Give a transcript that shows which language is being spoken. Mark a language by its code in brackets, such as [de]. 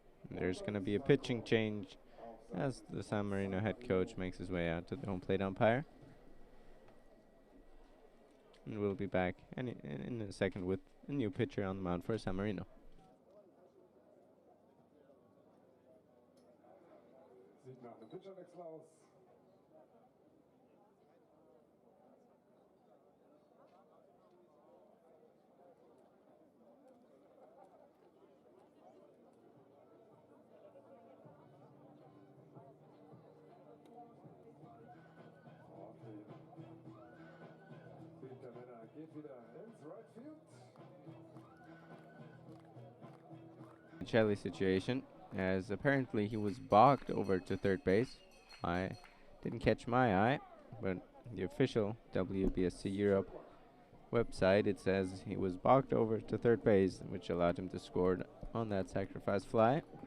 [en] There's going to be a pitching change as the San Marino head coach makes his way out to the home plate umpire. And we'll be back in a second with a new pitcher on the mound for San Marino. [de] Sieht nach dem Pitcherwechsel aus. Geht wieder ins right field. [en] Piccelli situation, as apparently he was bogged over to third base. I didn't catch my eye, but the official WBSC Europe website, it says he was bogged over to third base, which allowed him to score on that sacrifice fly.